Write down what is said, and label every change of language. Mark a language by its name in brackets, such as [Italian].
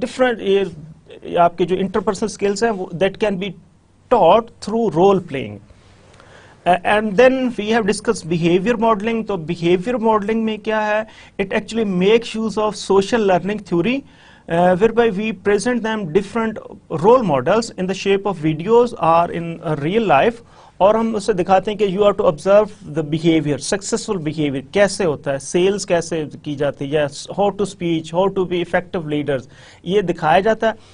[English] different [Urdu] آپ کے جو [English] Interpersonal skills ہیں that can be taught through role playing. And then we have discussed behavior modeling. تو behavior modeling [Urdu] میں کیا ہے, [English] it actually makes use of social learning theory whereby we present them different role models in the shape of videos or in real life, [Urdu] اور ہم اسے دکھاتے ہیں کہ [English] you are to observe the behaviour, successful behaviour [Urdu] کیسے ہوتا ہے, sales کیسے کی جاتی ہے, [English] یا how to speech, how to be effective leaders, [Urdu] یہ دکھایا جاتا ہے.